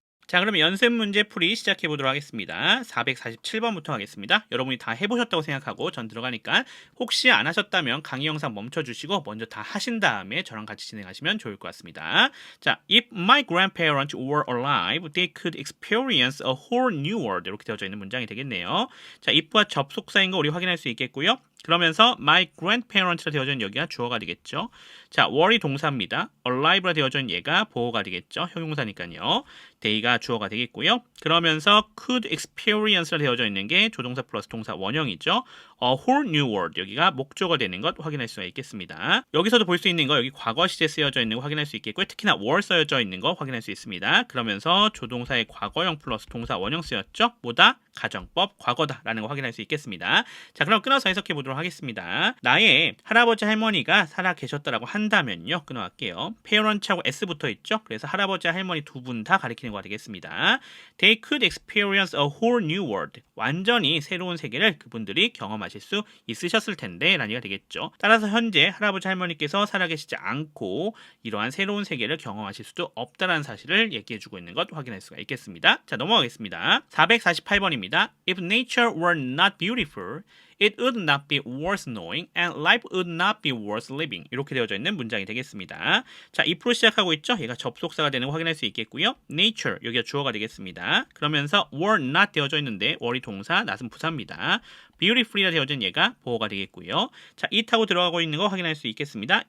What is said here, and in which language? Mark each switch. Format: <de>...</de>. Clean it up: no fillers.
<ko>자, 그러면 연습 문제 풀이 시작해 보도록 하겠습니다. 447번부터 하겠습니다. 여러분이 다 해보셨다고 생각하고 전 들어가니까 혹시 안 하셨다면 강의 영상 멈춰주시고 먼저 다 하신 다음에 저랑 같이 진행하시면 좋을 것 같습니다. 자,</ko> <en>If my grandparents were alive, they could experience a whole new world.</en> <ko>이렇게 되어져 있는 문장이 되겠네요. 자, if와 접속사인 거 우리 확인할 수 있겠고요. 그러면서</ko> <en>my grandparents</en> <ko>라 되어져 있는 여기가 주어가 되겠죠. 자, were이 동사입니다. alive라 되어져 있는 얘가 보어가 되겠죠. 형용사니까요. day가 주어가 되겠고요. 그러면서</ko> <en>could experience</en> <ko>라 되어져 있는 게 조동사 플러스 동사 원형이죠.</ko> <en>A whole new world</en> <ko>여기가 목적어가 되는 것 확인할 수가 있겠습니다. 여기서도 볼 수 있는 거 여기 과거 시제 쓰여져 있는 거 확인할 수 있겠고요. 특히나 were 쓰여져 있는 거 확인할 수 있습니다. 그러면서 조동사의 과거형 플러스 동사 원형 쓰였죠. 뭐다? 가정법 과거다라는 거 확인할 수 있겠습니다. 자, 그럼 끊어서 해석해 보도록 하겠습니다. 나의 할아버지 할머니가 살아 계셨다라고 한다면요. 끊어갈게요. parents하고 s 붙어 있죠. 그래서 할아버지 할머니 두 분 다 가리키는 거가 되겠습니다.</ko> <en>They could experience a whole new world.</en> <ko>완전히 새로운 세계를 그분들이 경험하실 수 있으셨을 텐데 라는 얘기가 되겠죠. 따라서 현재 할아버지 할머니께서 살아계시지 않고 이러한 새로운 세계를 경험하실 수도 없다라는 사실을 얘기해주고 있는 것 확인할 수가 있겠습니다. 자, 넘어가겠습니다. 448번입니다.</ko> <en>If nature were not beautiful, it would not be worth knowing and life would not be worth living.</en> <ko>이렇게 되어져 있는 문장이 되겠습니다. 자, if로 시작하고 있죠? 얘가 접속사가 되는 거 확인할 수 있겠고요. nature, 여기가 주어가 되겠습니다. 그러면서</ko> <en>were not</en> <ko>되어져 있는데 wor이 동사, not은 부사입니다. beautiful이라 되어진 얘가 보어가 되겠고요. 자, it하고 들어가고 있는 거 확인할 수 있겠습니다.</ko>